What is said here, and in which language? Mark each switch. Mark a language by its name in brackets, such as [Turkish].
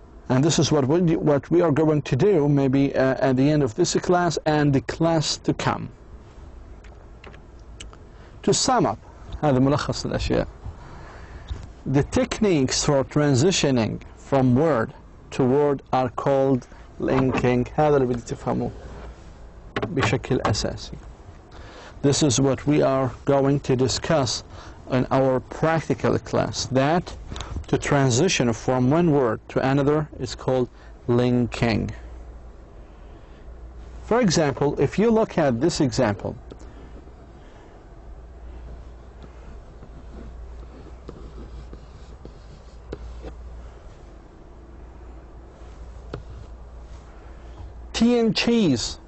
[English] And this is what we are going to do maybe at the end of this class and the class to come. To sum up, [Arabic] هذا ملخص الأشياء. [English] The techniques for transitioning from word to word are called linking. [Arabic] هذا اللي بدي تفهموه بشكل أساسي. [English] This is what we are going to discuss in our practical class. That to transition from one word to another is called linking. For example, if you look at this example, tea and cheese.